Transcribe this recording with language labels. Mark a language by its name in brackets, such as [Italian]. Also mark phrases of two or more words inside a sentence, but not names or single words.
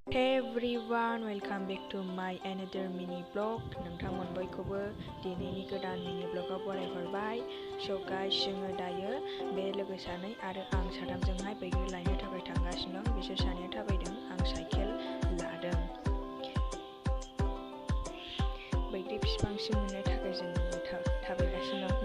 [English] Hey everyone, welcome back to my another mini vlog. [Bodo] नोंथांमोन बयखौबो दिनैनि गोदान [English] mini vlogआव [Bodo] बरायहरबाय. [English] So guys, [Bodo] जोङो दायो बे लोगो सानै आरो आं साथामजोंहाय बैग्रि लायनो थाखाय थांगासिनो दं. बिसोर सानैया थाबायदों, आं साइकेल लादों. बैग्रि बिफांसिम मोननो थाखाय जों थाबायगासिनो दं.